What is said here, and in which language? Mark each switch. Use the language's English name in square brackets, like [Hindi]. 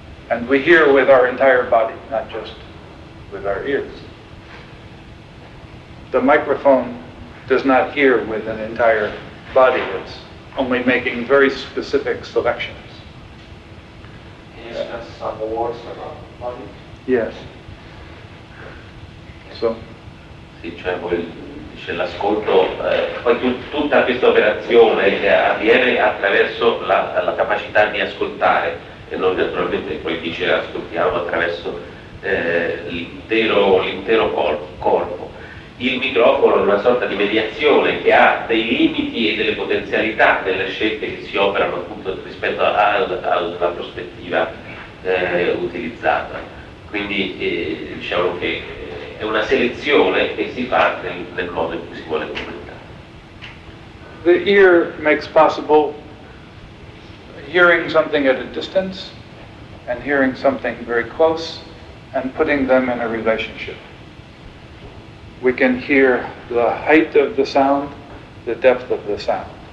[English] And we hear with our entire body, not just with our ears. The microphone does not hear with an entire body. It's only making very specific selections. Can you express some words about body? Yes. So, [Italian] Sì, cioè poi dice l'ascolto, poi tutta questa operazione avviene attraverso la capacità di ascoltare e noi naturalmente poi dice ascoltiamo attraverso l'intero corpo. Il microfono è una sorta di mediazione che ha dei limiti e delle potenzialità delle scelte che si operano appunto rispetto alla prospettiva utilizzata. Quindi diciamo che è una selezione che si fa nel modo in cui si vuole comunicare. [English] the ear makes possible hearing something at a distance and hearing something very close and putting them in a relationship. We can hear the height of the sound, the depth of the sound.